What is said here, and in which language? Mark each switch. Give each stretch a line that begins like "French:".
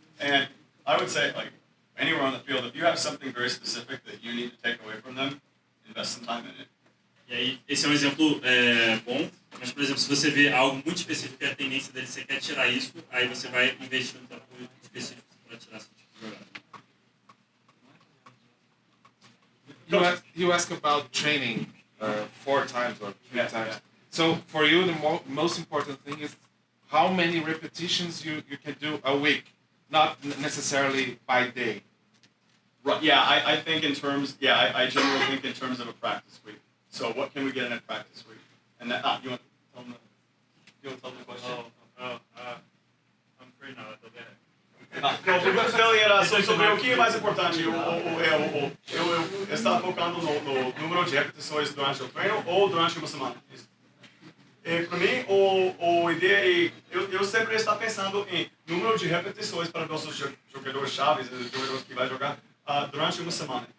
English: And I would say, like, anywhere on the field, if you have something very specific that you need to take away from them, invest some time in it.
Portuguese: E aí, esse é um exemplo bom, mas, por exemplo, se você vê algo muito específico que é a tendência dele, você quer tirar isso, aí você vai investir no tempo específico para tirar esse tipo de jogada.
English: You ask about training 4 times or 3 times. Yeah. So for you, the most important thing is how many repetitions you can do a week, not necessarily by day. Right, yeah, I think in terms, I generally think in terms of a practice week. So what can we get in a practice week? And that, you want to tell them the question? I'm free now, okay.
Portuguese: Não, o Brasileiro era sobre o que é mais importante. Eu estava focando no número de repetições durante o treino ou durante uma semana. Para mim, a ideia é, eu sempre estou pensando em número de repetições para nossos jogadores chaves, jogadores que vai jogar durante uma semana.